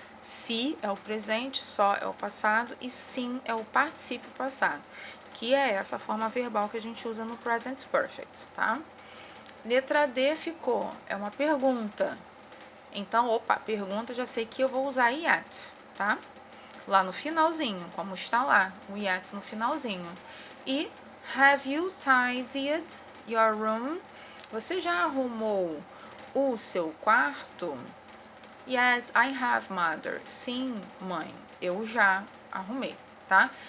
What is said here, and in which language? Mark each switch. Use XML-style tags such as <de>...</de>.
<pt>Se é o presente, só é o passado e sim é o particípio passado, que é essa forma verbal que a gente usa no present perfect, tá? Letra D ficou, é uma pergunta. Então, pergunta, já sei que eu vou usar yet, tá? Lá no finalzinho, como está lá, o yet no finalzinho.</pt> <en>E have you tidied your room?</en> <pt>Você já arrumou o seu quarto?</pt> <en>Yes, I have, mother.</en> <pt>Sim, mãe, eu já arrumei, tá?</pt>